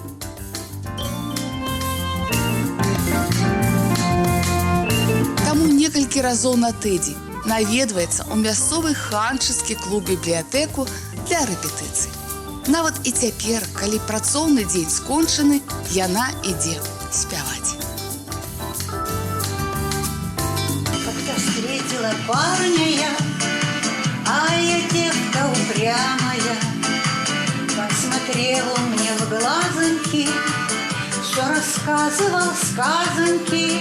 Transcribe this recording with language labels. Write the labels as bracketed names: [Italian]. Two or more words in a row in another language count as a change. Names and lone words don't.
[Belarusian] Таму некалькі разоў на тыдзень наведваецца ў мясцовы ханчыцкі клуб-бібліятэку для рэпетыцый. Нават і цяпер, калі працоўны дзень скончаны, яна ідзе спяваць. [Russian] Встретила парня я, а я девка упрямая. Посмотрел он мне в глазоньки, все рассказывал сказоньки.